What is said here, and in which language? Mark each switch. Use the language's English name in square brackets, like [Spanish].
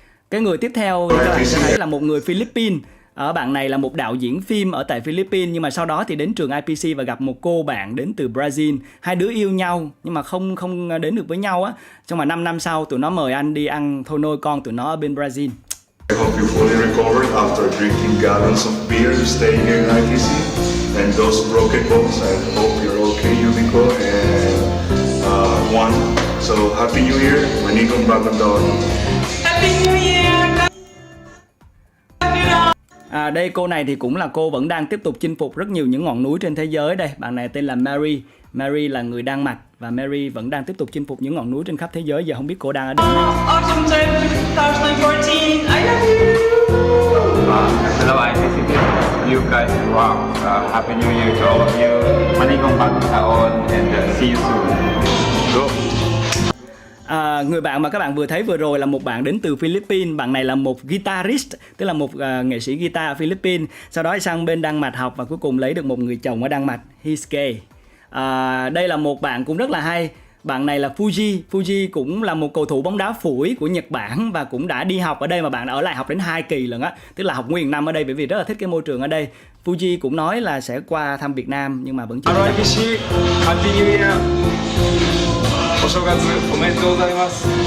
[Vietnamese] Cái người tiếp theo các bạn sẽ thấy là một người Philippines. Bạn này là một đạo diễn phim ở tại Philippines, nhưng mà sau đó thì đến trường IPC và gặp một cô bạn đến từ Brazil. Hai đứa yêu nhau nhưng mà không đến được với nhau á. Trong mà 5 năm sau tụi nó mời anh đi ăn thôi nôi con tụi nó ở bên Brazil. [English] I hope you fully recovered after drinking gallons of beer to stay here in ITC. And those broken bones, I hope you're okay, Yumiko and Juan. So Happy New Year, Manikong Bagandon. Happy New Year! [Vietnamese] Đây cô này thì cũng là cô vẫn đang tiếp tục chinh phục rất nhiều những ngọn núi trên thế giới. Đây, bạn này tên là Mary. Mary là người Đan Mạch và Mary vẫn đang tiếp tục chinh phục những ngọn núi trên khắp thế giới. Giờ không biết cô đang ở đâu. [English] Autumn term 2014, I love you! Hello IPC, you guys rock. Happy New Year to all of you. Manikong Bagandon and see you soon. Go! [Vietnamese] Người bạn mà các bạn vừa thấy vừa rồi là một bạn đến từ Philippines. Bạn này là một guitarist, tức là một nghệ sĩ guitar ở Philippines. Sau đó sang bên Đan Mạch học và cuối cùng lấy được một người chồng ở Đan Mạch. [English] He's gay. [Vietnamese] Đây là một bạn cũng rất là hay. Bạn này là Fuji. Fuji cũng là một cầu thủ bóng đá phủi của Nhật Bản và cũng đã đi học ở đây, mà bạn đã ở lại học đến 2 kỳ lần á, tức là học nguyên năm ở đây bởi vì rất là thích cái môi trường ở đây. Fuji cũng nói là sẽ qua thăm Việt Nam nhưng mà vẫn chưa. [English] Happy New Year. [Japanese] お正月おめでとうございます。